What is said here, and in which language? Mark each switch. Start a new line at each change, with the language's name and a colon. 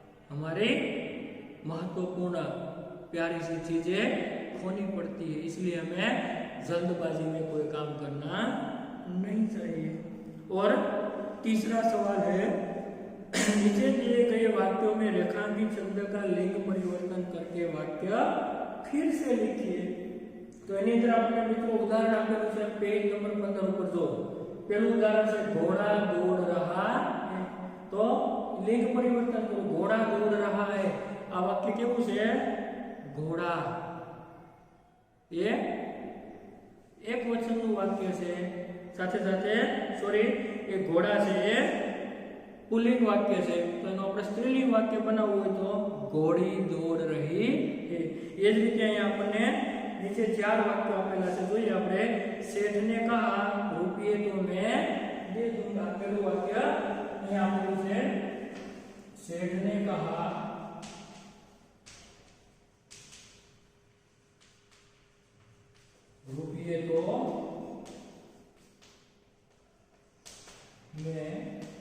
Hindi: हमारी महत्वपूर्ण प्यारी सी चीजें खोनी पड़ती है, इसलिए हमें जल्दबाजी में कोई काम करना नहीं चाहिए। और तीसरा सवाल है, नीचे दिए गए वाक्यों में रेखांकित शब्द का लिंग परिवर्तन करके वाक्य फिर से लिखिए।
Gujarati: तो એની અંદર આપણે મિત્રો ઉદાહરણ આપેલું છે પેજ નંબર 15 ઉપર જો પહેલું ઉદાહરણ છે ઘોડા દોड़ रहा है, તો
Hindi: लिंग परिवर्तन करो, घोड़ा दौड़ रहा है।
Gujarati: આ વાક્ય કેવું છે? ઘોડા એ એક વચનનું વાક્ય છે, સાથે સાથે સોરી એ ઘોડા છે એ પુલ્લિંગ વાક્ય છે, તો એનો આપણે સ્ત્રીલિંગ વાક્ય બનાવવું હોય તો ઘોડી દોડ રહી है। એ જ રીતે અહીંયા આપણને नीचे 4 वाक्य आपेला है, જોઈએ આપણે।
Hindi: सेठ ने कहा रुपये तो मैं दे दूंगा, पहलू वाक्य
Gujarati: અહીંયા આપેલું છે,
Hindi: सेठ ने कहा रुपये तो मैं